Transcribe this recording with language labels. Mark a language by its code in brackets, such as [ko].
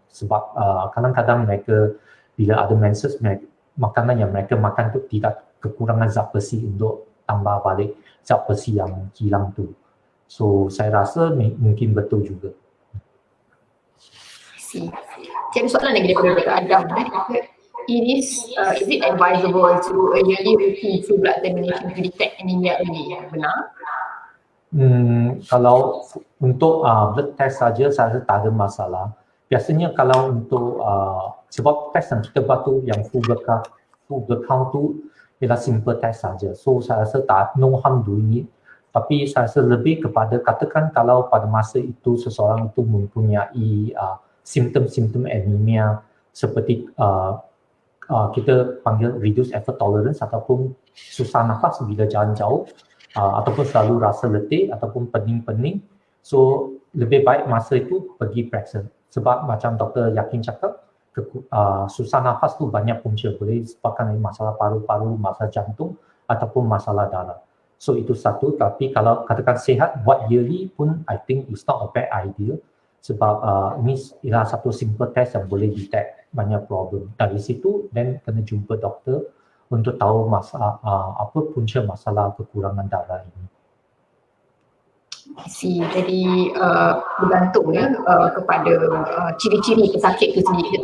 [ms] Sebab kadang-kadang mereka bila ada menses, makanan yang mereka makan tu tidak kekurangan zat besi untuk tambah balik zat besi yang hilang tu. So saya rasa mungkin betul juga. Jadi soalan lagi daripada Dr. Adam. [en] Is it advisable to a yearly routine full blood examination to detect anemia early? [ms] Benar? Kalau untuk blood test saja saya rasa tak ada masalah. Biasanya kalau untuk sebab test yang kita buat tu yang full blood count tu ialah simple test saja. So saya rasa tak [en] no harm doing it. [ms] Tapi saya rasa lebih kepada, katakan kalau pada masa itu seseorang itu mempunyai simptom-simptom anemia seperti kita panggil reduced effort tolerance ataupun susah nafas bila jalan jauh, ataupun selalu rasa letih ataupun pening-pening. So lebih baik masa itu pergi periksa. Sebab macam Dr. Yakin cakap, susah nafas tu banyak punca, boleh disebabkan masalah paru-paru, masalah jantung ataupun masalah darah. So itu satu. Tapi kalau katakan sihat, buat yearly pun [en] I think it's not a bad idea. [ms] Sebab ini ialah satu simple test yang boleh detect banyak problem. Dari situ then kena jumpa doktor untuk tahu masalah apa punca masalah kekurangan darah ini. Jadi bergantung ya kepada ciri-ciri pesakit itu sendiri.